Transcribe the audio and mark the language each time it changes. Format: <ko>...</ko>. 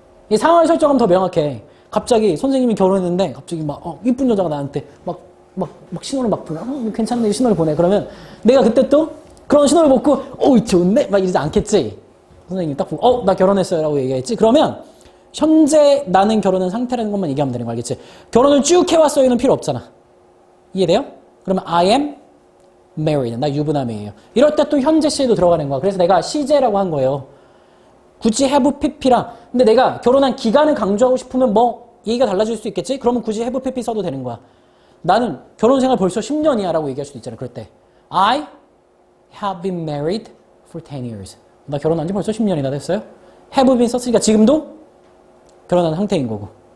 <ko>이 상황을 설정하면 더 명확해. 갑자기 선생님이 결혼했는데 갑자기 막 이쁜 여자가 나한테 막 신호를 막 보내. 괜찮네. 신호를 보내. 그러면 내가 그때 또 그런 신호를 보고 좋네. 막 이러지 않겠지. 선생님이 딱 보고 나 결혼했어요 라고 얘기했지. 그러면 현재 나는 결혼한 상태라는 것만 얘기하면 되는 거 알겠지? 결혼을 쭉 해왔어요는 필요 없잖아. 이해돼요? 그러면</ko> <en>I am married.</en> <ko>나 유부남이에요. 이럴 때 또 현재 시에도 들어가는 거야. 그래서 내가 시제라고 한 거예요. 굳이 have pp랑 근데 내가 결혼한 기간을 강조하고 싶으면 뭐 얘기가 달라질 수 있겠지? 그러면 굳이 have pp 써도 되는 거야. 나는 결혼 생활 벌써 10년이야 라고 얘기할 수도 있잖아. 그럴 때</ko> <en>I have been married for 10 years.</en> <ko>나 결혼한 지 벌써 10년이나 됐어요. have been 썼으니까 지금도 결혼한 상태인 거고.</ko>